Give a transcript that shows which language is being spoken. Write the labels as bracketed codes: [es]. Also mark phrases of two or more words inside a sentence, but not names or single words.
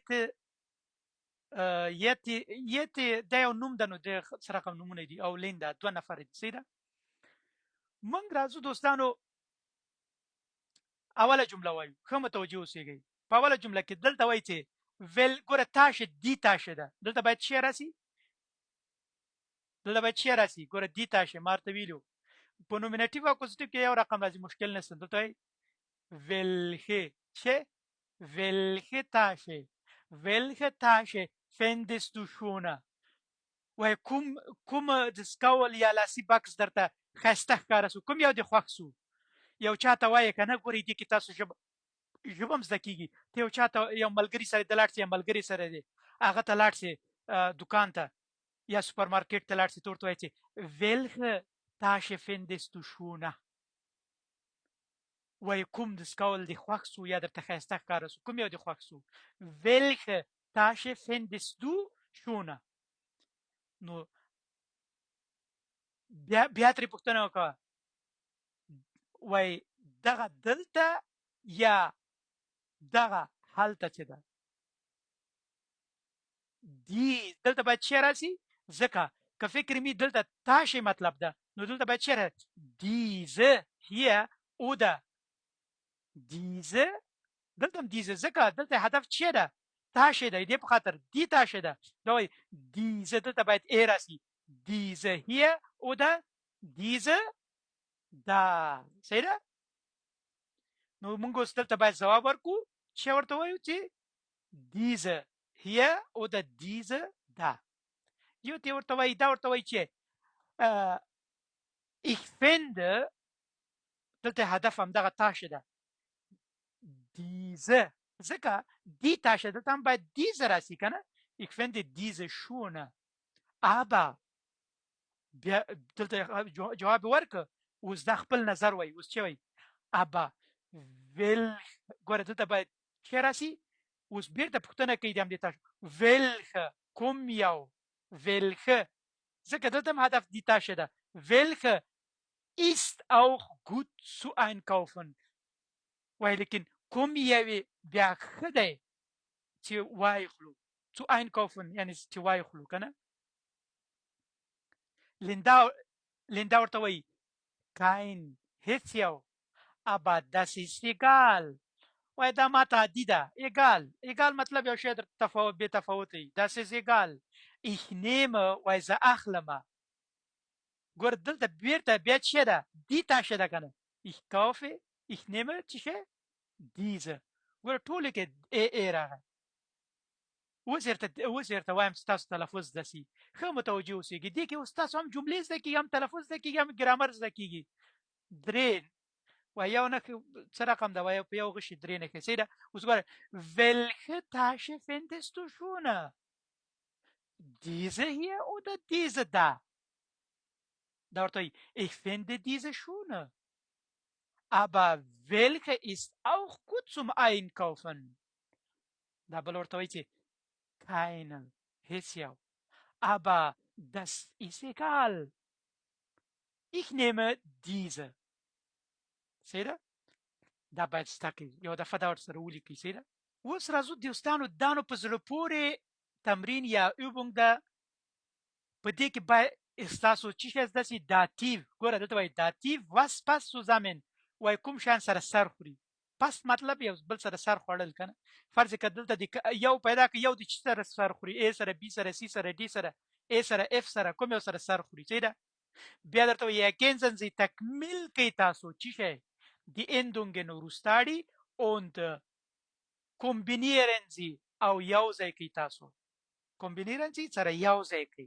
[ps] یتی دا یو نوم ده نو د سره کوم نومونه دي او لیندا دوه نفر دي صحیح ده موږ راځو دوستانو اوله جمله وایو ښه متوجه اوسئ په اوله جمله کې دلته وایي چې ول ګوره تاشه دی تاشه ده دلته باید څه راسي ګوره دی تاشه مارته ویلو په نومینټیو او اکوزیټیو کې یو رقم راځي مشکل نشته دلته وایي [de] welche Tasche findest du [ps] schöner وای کوم د سکول یا لاسي بکس درته ښایسته ښکاره سو کوم یو دې خوښ سو یو چاته وایې که نه ګورئ دې کې تاسو ژبه هم زده کېږي ته یو چاته یو ملګري سره د لاړ سې ملګري سره دی هغه ته لاړ سې دوکان ته یا سوپر مارکیټ ته لاړ سې ته ورته وایې چې [de] welche Tasche findest du schöner [ps] وای کوم د سکول دې خوښ سو یا درته ښایسته ښکاره سو کوم یو دې خوښ سو [de] welche Tasche findest du schöner [ps] نو بیا ترې پوښتنه وکړه وای دغه دلته یا دغه هلته چې ده دلته باید څه راسي ځکه که فکر می دلته تاشه مطلب ده نو دلته باید څه راسي diese hier oder diese دلته هم diese ځکه دلته هدف څه ده تاشه ده دې په خاطر دی تاشه ده دا وایي diese دلته باید ای راسي [de] diese hier oder diese da [ps] صحیح ده نو موږ اوس دلته باید ځواب ورکړو چې ورته وایو چې [de] diese hier oder diese da [ps] یو ته ورته وایي دا ورته وایي چې [de] ich finde [ps] دلته هدف همدغه تاشه ده diese ځکه دی تاشه دلته هم باید diese راسي که نه [de] ich finde diese schöner aber [ps] بیا دلته جواب ورکړه اوس دا خپل نظر وایي اوس چې وایي aber ګوره دلته باید څه راسي اوس بیرته پوښتنه کوي د همدې تاشه welche کوم یو welche ځکه دلته هم هدف دی تاشه ده [de] welche ist auch gut zu einkaufen [ps] وای لیکن کوم یوې بیا ښه دی چې وایخلو [de] zu einkaufen [ps] یعنی چې وایخلو که نه لیندا ورته وایي kein هیڅ یو [de] aber das ist egal [ps] وای دا ماته عادي ده egal مطلب یو شی بې تفاوت دی [de] das ist egal ich nehme [ps] وای زه اخلمه ګوره دلته بیرته بیا څه ده دی تاشه ده کنه [de] ich kaufe ich nehme [ps] څه diese ګوره ټولو کې ای راغی اوس درته وایم ستاسو تلفظ داسې ښه متوجه اوسئ دې کې اوس تاسو هم جملې زده کېږي هم تلفظ زده کېږي هم ګرامر زده کېږي درې و یو نښه څه رقم ده و په یو غشي درې نښې صحیح ده اوس ګوره [de] welche Tasche findest du schöner diese hier oder diese da da [ps] ورته وایي [de] ich finde diese schöner aber welche ist auch gut zum Einkaufen da [ps] بل ورته وایي چې [de] keine [ps] هیڅ یو [de] aber das ist egal ich nehme diese [ps] صحیح ده دا باید زده کړئ یو دفعه دا ورسره ولیکئ صحیح ده اوس راځو دوستانو دا نو په زړه پورې تمرین یا übung ده په دې کې باید ستاسو څه شی زده سي داتیو ګوره دلته وایي داتیو [de] was passt zusammen [ps] وایي کوم شیان سره سر خوري پس مطلب یو بل سره سر خوړل کنه فرض کړه دلته یو پیدا کړ یو د چی سره سر خوري A سره B سره C سره D سره A سره F سره کوم یو سره سر خوري صحیح ده بیا درته وایي [de] ergänzen Sie [ps] تکمیل کوي تاسو څه شی [de] die Endungen [ps] Rustadi [de] und kombinieren Sie [ps] او یو ځای کوي تاسو [de] kombinieren Sie [ps] سره یو ځای کوي